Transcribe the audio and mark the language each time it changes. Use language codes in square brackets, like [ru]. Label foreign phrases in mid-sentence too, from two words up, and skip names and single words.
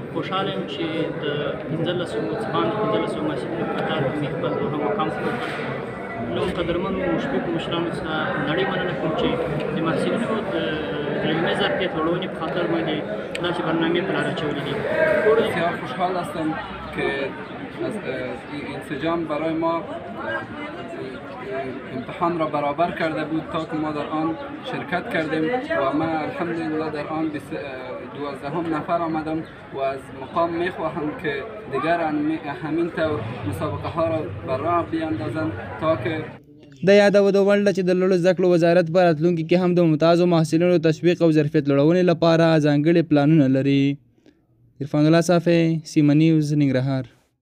[ps] خوشحاله یم چې د 15 محصلینو په کتار کې مې خپل دوهم مقام وکړ. له قدرمنو مشفقو مشرانو څخه نړۍ مننه کوم چې د محصلینو د علمي ظرفیت لوړونې په خاطر باندې داسې برنامې په لاره اچولې دي. [fa] بسیار خوشحال هستم که انسجام برای ما امتحان را برابر کرده بود تا که ما در آن شرکت کردیم و من الحمدلله در آن 12 نفر آمدم و از مقام میخواهم که دیگر همین طور مسابقه ها را بر راه بیاندازند تا که [ps] د یادو د ونډه چې د لوړو زده کړو وزارت په راتلونکي کې هم د ممتازو محصلینو تشویق او ظرفیت لوړونې لپاره ځانګړي پلانونه لري. عرفان الله صافی، سیمه نیوز، ننګرهار.